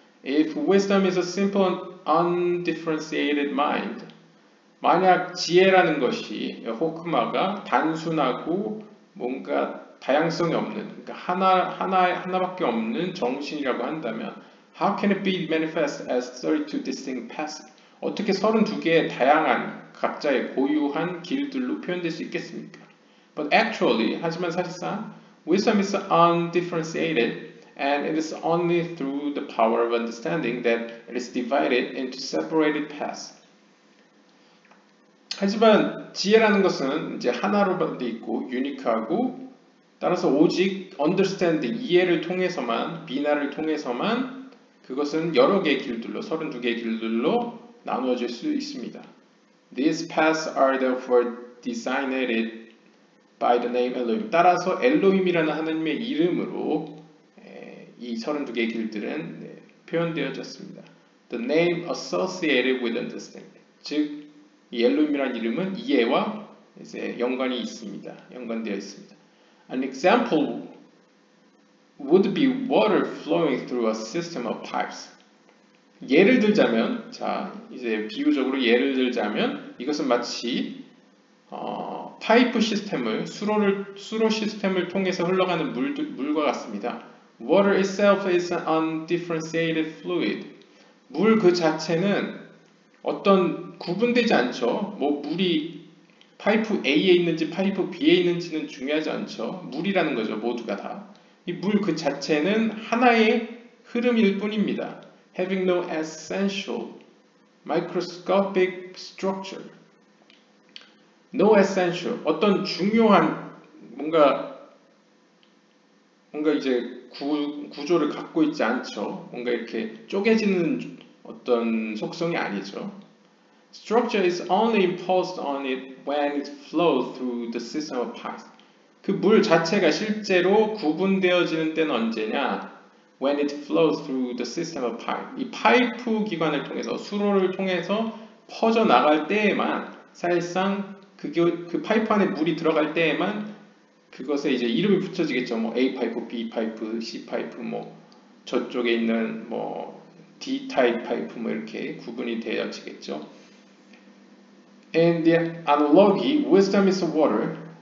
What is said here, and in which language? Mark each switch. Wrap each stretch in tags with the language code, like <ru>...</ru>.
<en>If wisdom is a simple and undifferentiated mind,</en> <ko>만약 지혜라는 것이 호크마가 단순하고 뭔가 다양성이 없는, 그러니까 하나밖에 없는 정신이라고 한다면,</ko> <en>how can it be manifest as 32 distinct paths?</en> <ko>어떻게 32개의 다양한 각자의 고유한 길들로 표현될 수 있겠습니까?</ko> <en>But actually,</en> <ko>하지만 사실상</ko> <en>wisdom is undifferentiated, and it is only through the power of understanding that it is divided into separated paths.</en> <ko>하지만 지혜라는 것은 이제 하나로 돼 있고 유니크하고 따라서 오직 understanding, 이해를 통해서만, 비나를 통해서만 그것은 여러 개의 길들로, 32개의 길들로 나누어질 수 있습니다.</ko> <en>These paths are therefore designated by the name Elohim.</en> <ko>따라서 엘로힘이라는 하나님의 이름으로 이 32개의 길들은 표현되어졌습니다.</ko> <en>The name associated with understanding.</en> <ko>즉, 이 엘로힘이라는 이름은 이해와 이제 연관이 있습니다. 연관되어 있습니다.</ko> <en>An example would be water flowing through a system of pipes.</en> <ko>예를 들자면, 이제 비유적으로 예를 들자면 이것은 마치 파이프 시스템을 수로 시스템을 통해서 흘러가는 물과 같습니다.</ko> <en>Water itself is an undifferentiated fluid.</en> <ko>물 그 자체는 어떤 구분되지 않죠. 뭐 물이 파이프 A에 있는지 파이프 B에 있는지는 중요하지 않죠. 물이라는 거죠. 모두가 다. 이 물 그 자체는 하나의 흐름일 뿐입니다.</ko> <en>Having no essential microscopic structure. No essential.</en> <ko>어떤 중요한 뭔가 이제 구조를 갖고 있지 않죠. 뭔가 이렇게 쪼개지는 어떤 속성이 아니죠.</ko> <en>Structure is only imposed on it when it flows through the system of pipes.</en> <ko>그 물 자체가 실제로 구분되어지는 때는 언제냐?</ko> <en>When it flows through the system of pipe.</en> <ko>이 파이프 기관을 통해서, 수로를 통해서 퍼져 나갈 때에만, 사실상 그 파이프 안에 물이 들어갈 때에만 그것에 이제 이름이 붙여지겠죠. 뭐 A 파이프, B 파이프, C 파이프, 뭐 저쪽에 있는 뭐 D 타입 파이프 뭐 이렇게 구분이 되어지겠죠.</ko> <en>In the analogy, wisdom is water.</en>